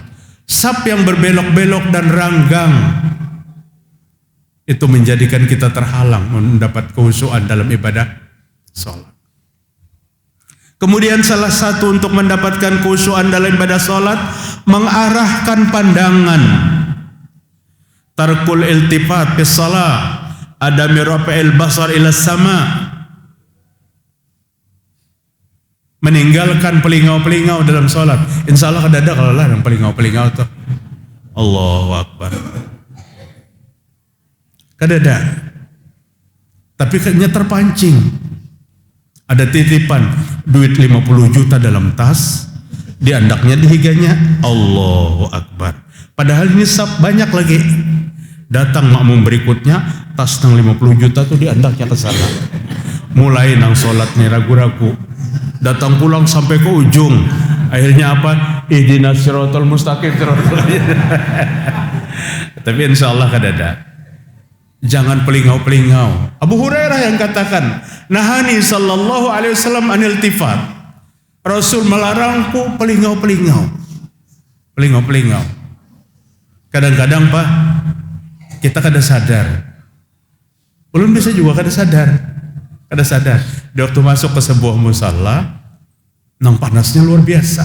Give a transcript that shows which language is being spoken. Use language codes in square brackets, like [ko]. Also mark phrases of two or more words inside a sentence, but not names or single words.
[id] Sap yang berbelok-belok dan ranggang itu menjadikan kita terhalang mendapat khusyuan dalam ibadah sholat. Kemudian salah satu untuk mendapatkan khusyuan dalam ibadah sholat, mengarahkan pandangan. [ar] ترك الالتفات بالصلاة عدم رفع البصر إلى السماء. [bjn] Meninggalkan pelingau-pelingau dalam sholat. [ar] إن شاء الله [bjn] kada ada kalau lah yang pelingau-pelingau tuh. [ar] الله أكبر. [bjn] Kada ada. Tapi kayaknya terpancing. Ada titipan duit 50 juta dalam tas, diandaknya dihiganya. [ar] الله أكبر. [bjn] Padahal ini sab banyak lagi. Datang makmum berikutnya, tas nang 50 juta tuh diandaknya ke sana. Mulai nang sholat nih ragu-ragu. Datang pulang sampai ke ujung. Akhirnya apa? [ar] اهدنا الصراط المستقيم. [bjn] Tapi [ar] إن شاء الله [bjn] kada ada. Jangan pelingau-pelingau. Abu Hurairah yang katakan, [ar] نهاني صلى الله عليه وسلم عن الالتفات. [bjn] Rasul melarangku pelingau-pelingau. Pelingau-pelingau. Kadang-kadang Pak, kita kada sadar. Belum bisa juga kada sadar. Kada sadar. Di waktu masuk ke sebuah musalla, nang panasnya luar biasa.